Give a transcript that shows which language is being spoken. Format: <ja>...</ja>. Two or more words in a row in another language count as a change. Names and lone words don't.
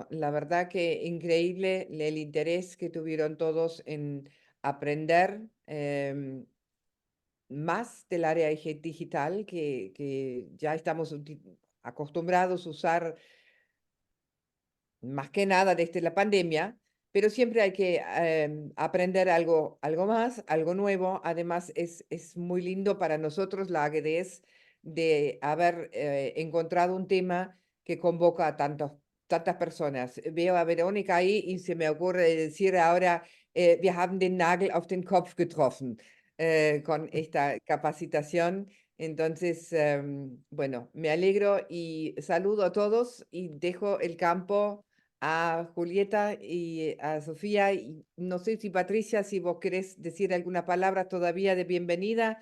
<es>La verdad que increíble el interés que tuvieron todos en aprender más del área digital que ya estamos acostumbrados a usar más que nada desde la pandemia, pero siempre hay que aprender algo más, algo nuevo. Además, es muy lindo para nosotros la agudez de haber encontrado un tema que convoca a tantas personas. Veo a Verónica ahí y se me ocurre decir ahora,</es> <de>wir haben den Nagel auf den Kopf getroffen</de> <es>con esta capacitación. Entonces, bueno, me alegro y saludo a todos y dejo el campo a Julieta y a Sofía. Y no sé si Patricia, si vos querés decir alguna palabra todavía de bienvenida.</es>